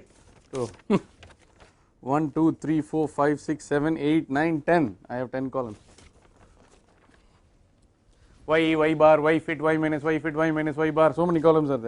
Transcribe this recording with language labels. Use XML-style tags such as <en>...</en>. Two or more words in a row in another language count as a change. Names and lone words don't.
<en>So 1, 2, 3, 4, 5, 6, 7, 8, 9, 10. I have 10 columns. Y bar, Y fit, Y minus, Y fit, Y minus, Y bar. So many columns are there.</en>